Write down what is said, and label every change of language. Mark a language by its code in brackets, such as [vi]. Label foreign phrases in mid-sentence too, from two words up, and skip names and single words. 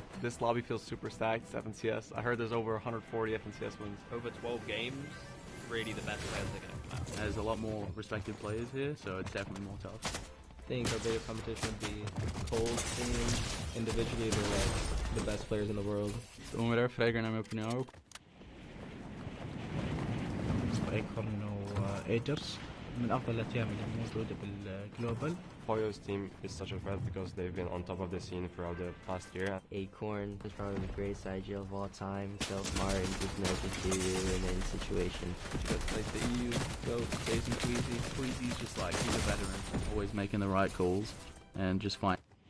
[en] This lobby feels super stacked. It's FNCS. I heard there's over 140 FNCS wins. Over 12 games, really the best players are going to come out. There's a lot more respected players here, so it's definitely more tough. I think our biggest competition would be Cold team. Individually, they're like the best players in the world. [pt] Vamos ver Fragger na minha opinião. Acorn ou Aegis. [ar] من أفضل الأتيام اللي موجودة بالجلوبال. [en] Poyo's team is such a threat because they've been on top of the scene throughout the past year. Acorn is probably the greatest IGL of all time. So smart and just knows what to do in any situation. Like the EU go crazy Queasy. Queasy's just like, he's a veteran, always making the right calls and just fine.